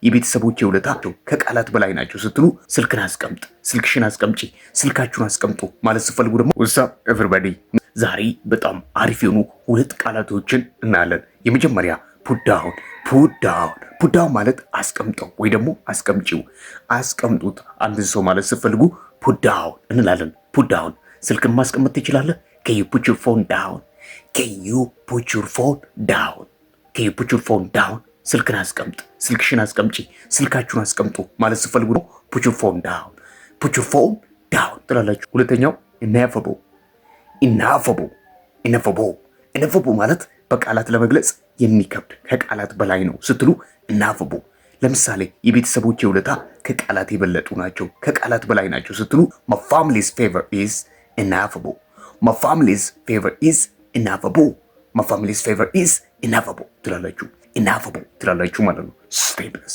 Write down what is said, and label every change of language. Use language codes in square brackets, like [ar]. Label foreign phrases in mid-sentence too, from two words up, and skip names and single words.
[am] የቤተሰቦቼ ውለታቸው ከቃላት በላይ ናቸው ስትሉ ስልክን አስቀምጥ፣ ስልክሽን አስቀምጪ፣ ስልካችሁን አስቀምጡ ማለት ስትፈልጉ ደግሞ [en] what's up everybody [am] ዛሬ በጣም አሪፍ የሆኑ ሁለት ቃላቶችን እናያለን። የመጀመሪያ ፑዳውን ፑዳውን ማለት አስቀምጠው ወይ ደግሞ አስቀምጪው፣ አስቀምጡት አንድን ሰው ማለት ስትፈልጉ ፑዳውን እንላለን። ፑዳውን ስልክን ማስቀመጥ ትችላለህ? [en] can you put your phone down can you put your phone down can you put your phone down [am] ስልክን አስቀምጥ፣ ስልክሽን አስቀምጪ፣ ስልካችሁን አስቀምጡ ማለት ስትፈልጉ ነው [en] put your phone down [am] ትላላችሁ። ሁለተኛው ineffable ማለት በቃላት ለመግለጽ የሚከብድ ከቃላት በላይ ነው ስትሉ ineffable። ለምሳሌ የቤተሰቦቼ ውለታ ከቃላት የበለጡ ናቸው፣ ከቃላት በላይ ናቸው ስትሉ [en] my family's favor is ineffable [am] ትላላችሁ። ineffable ትላላችሁ ማለት ነው። [en] stay blessed